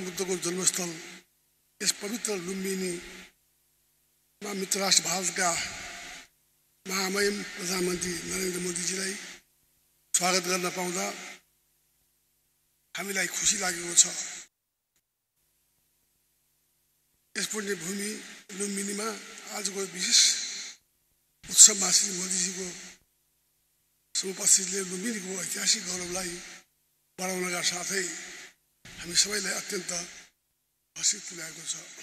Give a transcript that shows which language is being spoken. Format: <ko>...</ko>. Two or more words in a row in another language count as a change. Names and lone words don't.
<ne>बुद्ध को जन्मस्थल इस पवित्र लुम्बिनी मित्र राष्ट्र भारत का महामहिम प्रधानमंत्री नरेंद्र मोदी जी स्वागत गर्न पाउँदा हामीलाई खुशी लागेको छ। यस पुण्य भूमि लुम्बिनीमा आजको विशेष उत्सवमा श्री मोदीजीको समुपस्थितिले लुम्बिनीको ऐतिहासिक गौरवलाई बढाउनका साथै हामी सबैलाई अत्यन्त हर्षित तुल्याएको छ।</ne>